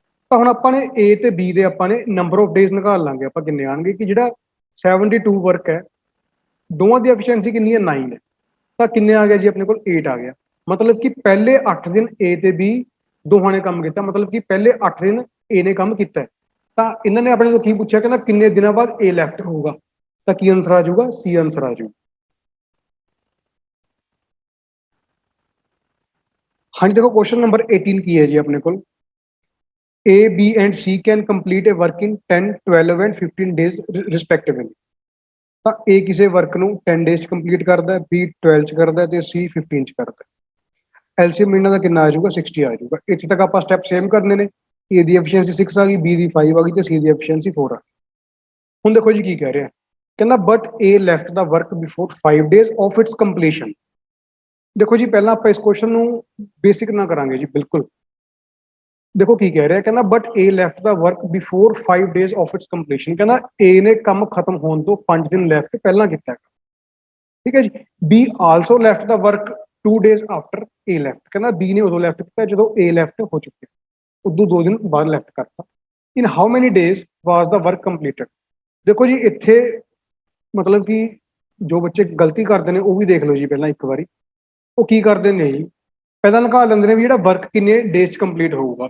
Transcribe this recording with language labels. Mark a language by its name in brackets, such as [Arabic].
[Punjabi] ਤਾਂ ਹੁਣ ਆਪਾਂ ਨੇ ਏ ਤੇ ਬੀ ਦੇ ਆਪਾਂ ਨੇ ਨੰਬਰ ਆਫ ਡੇਜ਼ ਨਿਕਾਲ ਲਾਂਗੇ ਆਪਾਂ, ਕਿੰਨੇ ਆਣਗੇ ਕਿ ਜਿਹੜਾ 72 ਵਰਕ ਹੈ ਦੋਵਾਂ ਦੀ ਐਫੀਸ਼ੀਐਂਸੀ ਕਿੰਨੀ ਹੈ 9 ਹੈ, ਤਾਂ ਕਿੰਨੇ ਆ ਗਿਆ ਜੀ ਆਪਣੇ ਕੋਲ 8 ਆ ਗਿਆ। ਮਤਲਬ ਕਿ ਪਹਿਲੇ 8 ਦਿਨ ਏ ਤੇ ਬੀ ਦੋਹਾਂ ਨੇ ਕੰਮ ਕੀਤਾ, ਮਤਲਬ ਕਿ ਪਹਿਲੇ 8 ਦਿਨ ਏ ਨੇ ਕੰਮ ਕੀਤਾ। ਤਾਂ ਇਹਨਾਂ ਨੇ ਆਪਣੇ ਤੋਂ ਕੀ ਪੁੱਛਿਆ, ਕਹਿੰਦਾ ਕਿੰਨੇ ਦਿਨਾਂ ਬਾਅਦ ਏ ਲੈਫਟ ਹੋਊਗਾ, ਤਾਂ ਕੀ ਆਨਸਰ ਆ ਜਾਊਗਾ, ਸੀ ਆਨਸਰ ਆ ਜਾਊਗਾ। ਹਾਂਜੀ ਦੇਖੋ ਕੁਐਸਚਨ ਨੰਬਰ 18 ਕੀ ਹੈ ਜੀ ਆਪਣੇ ਕੋਲ, [English] A, B and C can complete a work in 10, 12 and 15 days respectively। [Punjabi] ਤਾਂ A ਕਿਸੇ ਵਰਕ ਨੂੰ 10 ਡੇਜ਼ ਚ ਕੰਪਲੀਟ ਕਰਦਾ ਹੈ, B 12 ਚ ਕਰਦਾ ਹੈ ਤੇ C 15 ਚ ਕਰਦਾ ਹੈ। ਐਲਸੀਐਮ ਇਹਨਾਂ ਦਾ ਕਿੰਨਾ ਆ ਜਾਊਗਾ 60 ਆ ਜਾਊਗਾ। ਇੱਥੇ ਤੱਕ ਆਪਾਂ ਸਟੈਪ ਸੇਮ ਕਰਨੇ ਨੇ, A ਦੀ ਐਫੀਸ਼ੀਐਂਸੀ 6 ਆ ਗਈ, B ਦੀ 5 ਆ ਗਈ ਤੇ C ਦੀ ਐਫੀਸ਼ੀਐਂਸੀ 4 ਆ ਗਈ। ਹੁਣ ਦੇਖੋ ਜੀ ਕੀ ਕਹਿ ਰਿਹਾ, ਕਹਿੰਦਾ but [English] A left the work before 5 days of its completion। [Punjabi] ਦੇਖੋ ਜੀ ਪਹਿਲਾਂ ਆਪਾਂ ਇਸ ਕੁਐਸਚਨ ਨੂੰ ਬੇਸਿਕ ਨਾ ਕਰਾਂਗੇ ਜੀ ਬਿਲਕੁਲ। ਦੇਖੋ ਕੀ ਕਹਿ ਰਿਹਾ, ਕਹਿੰਦਾ but [English] A left the work before 5 days of its completion। [Punjabi] ਕਹਿੰਦਾ A ਨੇ ਕੰਮ ਖਤਮ ਹੋਣ ਤੋਂ 5 ਦਿਨ ਲੈਫਟ ਪਹਿਲਾਂ ਕੀਤਾ, ਠੀਕ ਹੈ ਜੀ। [English] B also left the work 2 days after A left। [Punjabi] ਕਹਿੰਦਾ B ਨੇ ਉਦੋਂ ਲੈਫਟ ਕੀਤਾ ਜਦੋਂ A ਲੈਫਟ ਹੋ ਚੁੱਕਿਆ, ਉਦੋਂ 2 ਦਿਨ ਬਾਅਦ ਲੈਫਟ ਕਰਤਾ। [English] In how many days was the work completed. [Punjabi] ਦੇਖੋ ਜੀ ਇੱਥੇ ਮਤਲਬ ਕਿ ਜੋ ਬੱਚੇ ਗਲਤੀ ਕਰਦੇ ਨੇ ਉਹ ਵੀ ਦੇਖ ਲਓ ਜੀ ਪਹਿਲਾਂ ਇੱਕ ਵਾਰੀ। ਉਹ ਕੀ ਕਰਦੇ ਨੇ ਜੀ, ਪਹਿਲਾਂ ਨਿਕਾਲ ਲੈਂਦੇ ਨੇ ਵੀ ਜਿਹੜਾ ਵਰਕ ਕਿੰਨੇ ਡੇਜ਼ ਚ ਕੰਪਲੀਟ ਹੋਊਗਾ।